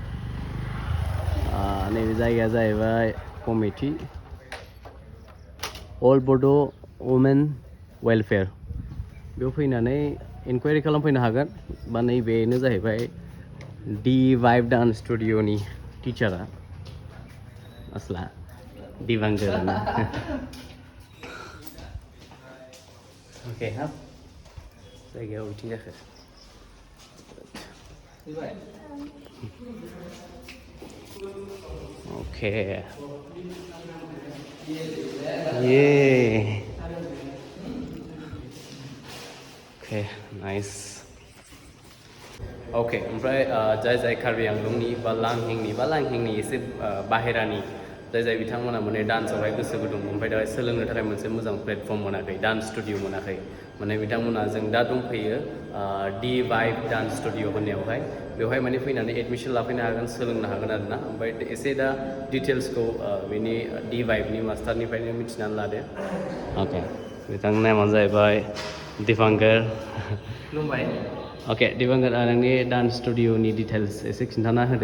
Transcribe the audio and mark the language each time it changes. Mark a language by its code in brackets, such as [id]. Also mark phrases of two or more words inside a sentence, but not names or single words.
[brx] नैबे जायगाया जाहैबाय कमिटि अल बड' वुमेन वेलफेयार बेयाव फैनानै इनकुवारि खालामफैनो हागोन बा नैबेनो जाहैबाय डिभाइब डान्स स्टुडिअनि टिचारा असला दिबांगोराना अके हाब जायगायाव बिथिं जाखो ओके ये ओके [en] nice okay [brx] ओमफ्राय जाय कार्बि आंलंनि बा लांहिंनि एसे बाहेरानि जाय बिथांमोना माने डान्सआवहाय गोसो गुदुं ओमफ्राय दा सोलोंनो थाखाय मोनसे मोजां प्लेटफर्म मोनाखै [en] dance studio [brx] मोनाखै माने बिथांमोना जों दा दंफैयो डिभाइब डान्स स्टुडिअ होननायावहाय बेवहाय माने फैनानै एडमिसन लाफैनो हागोन सोलोंनो हागोन आरोना ओमफ्राय एसे दा डिटेल्सखौ बेनि डिभाइबनि मास्टारनिफ्रायनो मिथिनानै लादो अके बिथांनि नामा जाहैबाय दिबांगर खुलुमबाय अके दिबांगर नोंनि [en] dance studioni details [brx] एसे खिन्थाना होदो